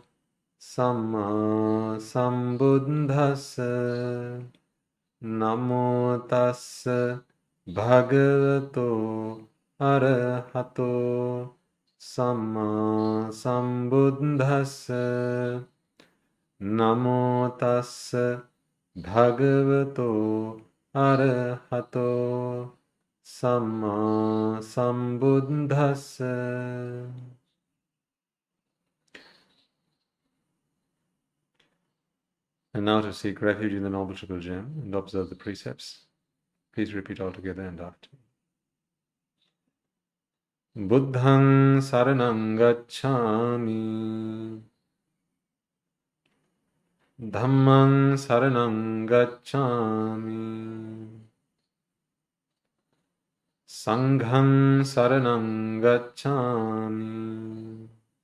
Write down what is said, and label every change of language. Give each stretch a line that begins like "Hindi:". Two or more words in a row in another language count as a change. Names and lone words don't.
Pali: Samma Sambuddhassa Namo Tassa Bhagavato Arahato Samma Sambuddhassa Namo Tassa Bhagavato Arahato Samma Sambuddhassa.
English: And now to seek refuge in the Noble Triple Gem and observe the precepts. Please repeat all together and after me.
Pali: Buddhang saranang gacchami. Dhammang saranang gacchami. Sanghang saranang gacchami.